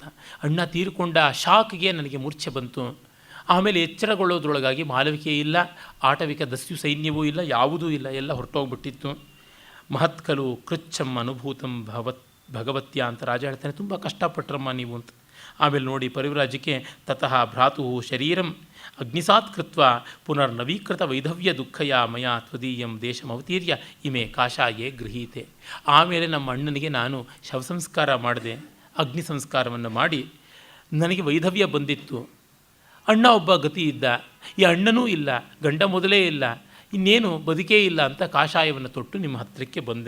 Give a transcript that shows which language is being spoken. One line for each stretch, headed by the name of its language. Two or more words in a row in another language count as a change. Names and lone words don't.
Kannada: ಅಣ್ಣ ತೀರಿಕೊಂಡ ಶಾಕ್ಗೆ ನನಗೆ ಮೂರ್ಛೆ ಬಂತು. ಆಮೇಲೆ ಎಚ್ಚರಗೊಳ್ಳೋದ್ರೊಳಗಾಗಿ ಮಾಲವಿಕೆ ಇಲ್ಲ, ಆಟವಿಕ ದಸ್ಯು ಸೈನ್ಯವೂ ಇಲ್ಲ, ಯಾವುದೂ ಇಲ್ಲ, ಎಲ್ಲ ಹೊರಟೋಗ್ಬಿಟ್ಟಿತ್ತು.
Sanskrit: ಮಹತ್ಕಲು ಕೃಚ್ಛಂ ಅನುಭೂತಂ ಭಗವತ್ಯ
Kannada: ಅಂತ ರಾಜ ಹೇಳ್ತಾನೆ. ತುಂಬ ಕಷ್ಟಪಟ್ಟರಮ್ಮ ನೀವು ಅಂತ. ಆಮೇಲೆ ನೋಡಿ
Sanskrit: ಪರಿವ್ರಾಜಕ್ಕೆ ತತಃ ಭ್ರಾತು ಶರೀರಂ ಅಗ್ನಿಸಾತ್ ಕೃತ್ವ ಪುನರ್ನವೀಕೃತ ವೈಧವ್ಯ ದುಃಖಯ ಮಯ ತ್ವದೀಯಂ ದೇಶಮವತೀರ್ಯ ಇಮೆ ಕಾಷಾಯೇ ಗೃಹೀತೆ.
Kannada: ಆಮೇಲೆ ನಮ್ಮ ಅಣ್ಣನಿಗೆ ನಾನು ಶವ ಸಂಸ್ಕಾರ ಮಾಡಿದೆ, ಅಗ್ನಿ ಸಂಸ್ಕಾರವನ್ನು ಮಾಡಿ ನನಗೆ ವೈಧವ್ಯ ಬಂದಿತ್ತು. ಅಣ್ಣ ಒಬ್ಬ ಗತಿ ಇದ್ದ, ಈ ಅಣ್ಣನೂ ಇಲ್ಲ, ಗಂಡ ಮೊದಲೇ ಇಲ್ಲ, ಇನ್ನೇನು ಬದುಕೇ ಇಲ್ಲ ಅಂತ ಕಾಷಾಯವನ್ನು ತೊಟ್ಟು ನಿಮ್ಮ ಹತ್ತಿರಕ್ಕೆ ಬಂದೆ.